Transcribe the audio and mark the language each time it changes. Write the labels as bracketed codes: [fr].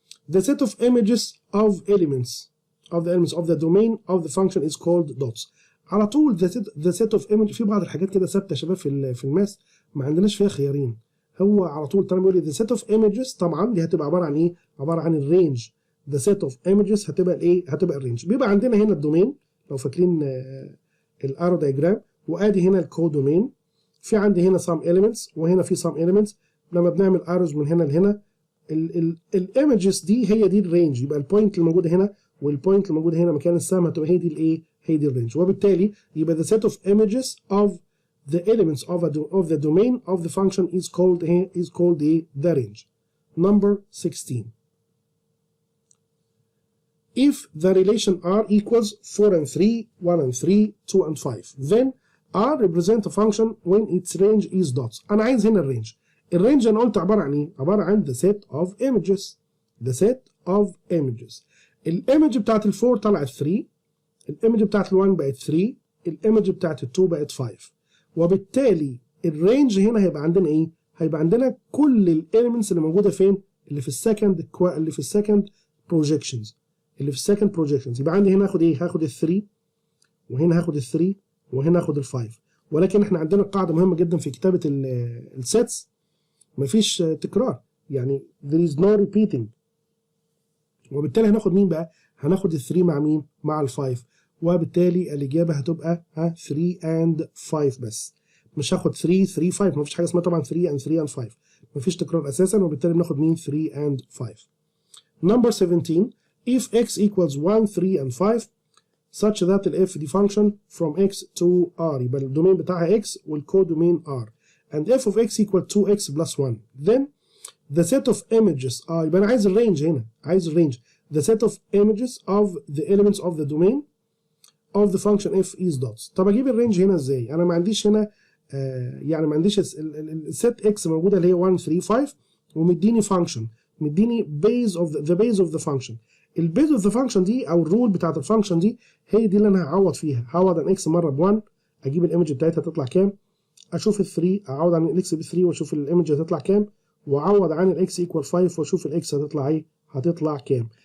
[en] The set of images of elements of the domain of the function is called dots. [ar] على طول [en] the set of images. [ar] في بعض الحاجات كده ثابته يا شباب في الماس ما عندناش فيها خيارين، هو على طول طالما بيقول لي [en] the set of images [ar] طبعا دي هتبقى عباره عن ايه؟ عباره عن الرينج. [en] the set of images [ar] هتبقى الايه؟ هتبقى الرينج. بيبقى عندنا هنا الدومين لو فاكرين الارو دايجرام، وادي هنا الكودومين، في عندي هنا [en] some elements [ar] وهنا في some elements. لما بنعمل اروز من هنا لهنا الايمجز دي هي دي الرينج، يبقى البوينت اللي موجوده هنا والبوينت اللي موجوده هنا مكان السهم هتبقى هي دي الايه؟ هي دي الرينج. وبالتالي يبقى [en] the set of images of the elements of the domain of the function is called the range. Number 16. If the relation R equals 4 and 3, 1 and 3, 2 and 5, then R represent a function when its range is dots. [ar] أنا عايز هنا الرينج. الرينج أنا قلت عبارة عن إيه؟ عبارة عن [en] the set of images. The set of images. [ar] الإيمج بتاعت ال 4 طلعت 3، الإيمج بتاعت ال 1 بقت 3، الإيمج بتاعت ال 2 بقت 5. وبالتالي الرينج هنا هيبقى عندنا إيه؟ هيبقى عندنا كل الإيليمنتس اللي موجودة فين؟ اللي في السكند بروجيكشنز. يبقى عندي هنا هاخد ايه؟ هاخد ال 3 وهنا هاخد ال 3 وهنا هاخد ال 5. ولكن احنا عندنا قاعده مهمه جدا في كتابه السيتس، مفيش تكرار، يعني [en] there is no repeating. [ar] وبالتالي هناخد مين بقى؟ هناخد ال 3 مع مين؟ مع ال 5. وبالتالي الاجابه هتبقى 3 and 5 بس، مش هاخد 3 5. مفيش حاجه اسمها طبعا 3 and 5، مفيش تكرار اساسا، وبالتالي بناخد مين؟ 3 and 5. [en] Number 17. If x equals 1, 3 and 5 such that f دي function from x to r، [ar] يبقى الدومين بتاعها x والكودومين r، [en] and f of x equal 2x plus 1، then the set of images [ar] يبقى أنا عايز الرينج [en] هنا، عايز الرينج. the set of images of the elements of the domain of the function f is dots. [ar] طب أجيب الرينج هنا إزاي؟ أنا ما عنديش هنا يعني ما عنديش الست x موجودة اللي هي 1 3 5 ومديني function، مديني [en] base of the function. [ar] البيز اوف ذا فانكشن دي او الرول بتاعت الفانكشن دي هي دي اللي انا هعوض فيها. هعوض عن اكس مره ب1 اجيب الايمج بتاعتها تطلع كام، اشوف ال3 اعوض عن الاكس ب3 واشوف الايمج هتطلع كام، واعوض عن الاكس ايكوال 5 واشوف الاكس هتطلع ايه، هتطلع كام.